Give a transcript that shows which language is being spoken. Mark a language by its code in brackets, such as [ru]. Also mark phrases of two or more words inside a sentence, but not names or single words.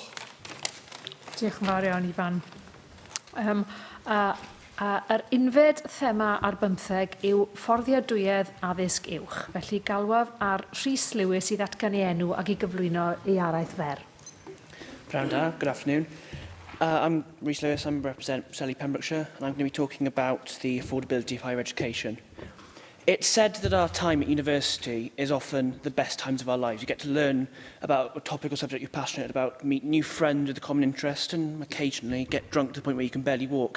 [cy] Diolch yn fawr iawn, Ifan. Yr unfed thema ar 15 yw fforddiadwyedd addysg uwch. Felly galwaf ar Rhys Lewis i ddatgan ei enw ac i gyflwyno ei araith fer. Pnawn da, [en] good afternoon. I'm Rhys Lewis, I represent Selly Pembrokeshire, and I'm going to be talking about the affordability of higher education. It's said that our time at university is often the best times of our lives. You get to learn about a topic or subject you're passionate about, meet new friends with a common interest, and occasionally get drunk to the point where you can barely walk.